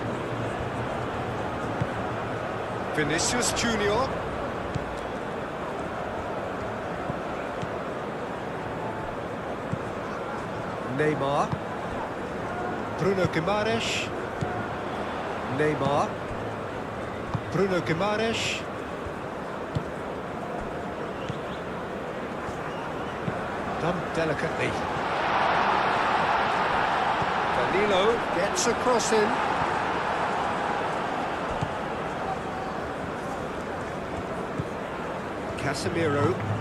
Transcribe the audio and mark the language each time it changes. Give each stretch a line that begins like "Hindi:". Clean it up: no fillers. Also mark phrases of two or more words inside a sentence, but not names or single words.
English: Vinicius Junior. Neymar. Bruno Guimaraes. Neymar. Bruno Guimaraes. Done delicately. Danilo gets a cross in. Casemiro.